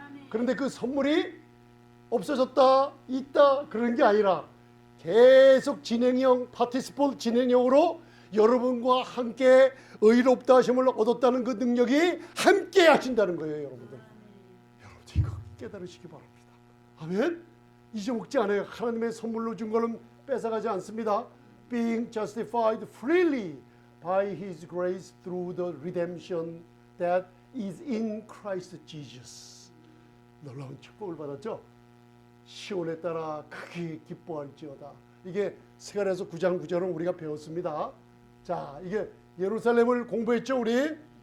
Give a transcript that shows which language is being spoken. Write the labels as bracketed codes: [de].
[ko] 그런데 그 선물이 없어졌다, 있다 그런 게 아니라 계속 진행형, 파티시폴 진행형으로 여러분과 함께 의롭다 하심을 얻었다는 그 능력이 함께 하신다는 거예요, 여러분들. 여러분들 이거 깨달으시기 바랍니다. 아멘. 잊어먹지 않아요. 하나님의 선물로 준 거는 뺏어가지 않습니다. [en] Being justified freely by His grace through the redemption that is in Christ Jesus. [ko] 놀라운 축복을 받았죠. 시온에 따라 크게 기뻐할지어다. 이게 스가랴서 9장 9절은 우리가 배웠습니다. 자, 이게 예루살렘을 공부했죠, 우리?